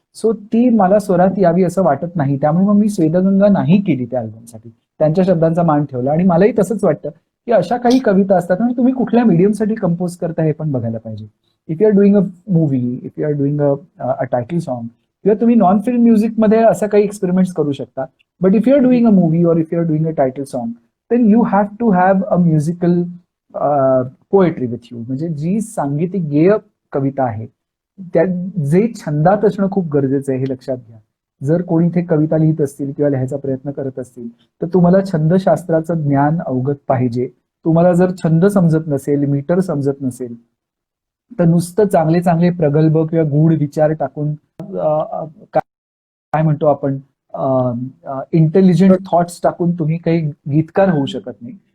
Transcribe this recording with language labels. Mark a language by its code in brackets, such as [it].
[mr] So ती मला स्वरात यावी असं वाटत नाही. त्यामुळे मग मी स्वेदगंगा नाही केली त्या अल्बमसाठी. त्यांच्या शब्दांचा मान ठेवला आणि मलाही तसंच वाटतं की अशा काही कविता असतात आणि तुम्ही कुठल्या मीडियमसाठी कंपोज करता हे पण बघायला पाहिजे. [en] if you are doing a movie, if you are doing a title song [mr] किंवा तुम्ही नॉन फिल्म म्युझिकमध्ये असं काही एक्सपेरिमेंट्स करू शकता. [en] But if you are doing a movie और if you are doing a title song then you have to have a musical poetry with you. [mr] म्हणजे जी सांगीतिक गेय कविता आहे त्या जे छंदात असणं खूप गरजेचं आहे हे लक्षात घ्या. जर कोणी इथे कविता लिहित असतील किंवा लिहायचा प्रयत्न करत असतील तर तुम्हाला छंदशास्त्राचं ज्ञान अवगत पाहिजे. तुम्हाला जर छंद समजत नसेल, मीटर समजत नसेल तर नुसतं चांगले चांगले प्रगल्भ किंवा गूढ विचार टाकून काय म्हणतो आपण इंटेलिजंट थॉट्स टाकून तुम्ही काही गीतकार होऊ शकत नाही.